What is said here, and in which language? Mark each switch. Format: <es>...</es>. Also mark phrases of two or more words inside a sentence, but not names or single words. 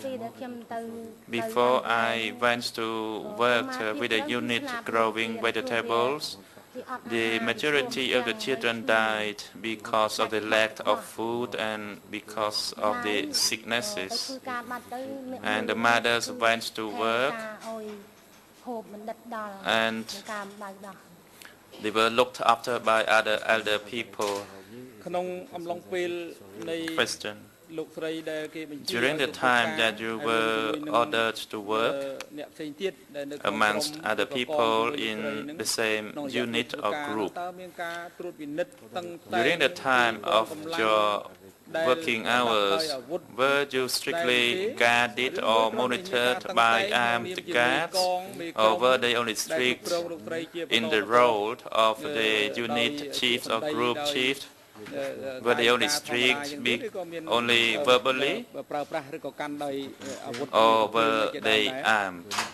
<en>Before I went to work with a unit growing vegetables, the majority of the children died because of the lack of food and because of the sicknesses. And the mothers went to work, and They were looked after by other elder people.</en> <km>ក្នុងអំឡុងពេលនៃ</km> <en>Question.</en> <km>លោកស្រីដែលគេបញ្ជា</km> <en>During the time that you were ordered to work</en> <km>អ្នកផ្សេងទៀតដែលនៅក្នុង</km> <en>amongst other people in the same unit or group,</en> <km>តើមានការត្រួតពិនិត្យតឹងតែង</km> <en>during the time of your working hours, were you strictly guarded or monitored by armed guards, or were they only strict in the role of the unit chiefs or group chiefs? Were they only strict, only verbally, or were they armed?</en>